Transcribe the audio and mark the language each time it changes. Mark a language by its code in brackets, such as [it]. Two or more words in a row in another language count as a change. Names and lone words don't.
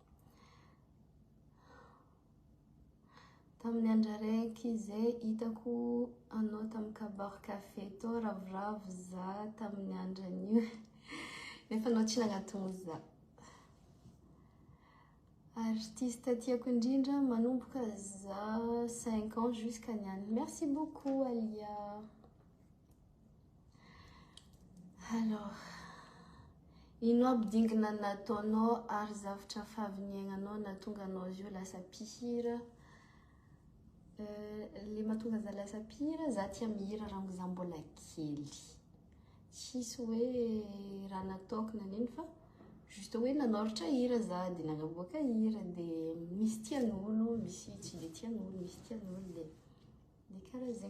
[mg] Tamin'ny andro raiky izay hitako anao tamin'ny kabar café tao ravoravo za tamin'ny andro anio. Nefa anao tsy nagnatony za. Artiste tiako indrindra manomboka za 5 [fr] ans jusqu'à [mg] niany. [fr] Merci beaucoup Alia. Alors, [mg] ino aby dingana nataonao ary zavatra fahaviniaignanao nahatonga anao izy io lasa mpihira. Le mahatonga za lasa mpihira, za tia mihira raha za mbola kely. Tsisy hoe raha nataoko nanino fa juste hoe nanoratra hira za dia nagnaboaka hira dia misy tian'olo, misy tsy dia tian'olo, misy tian'olo dia karaha zegny.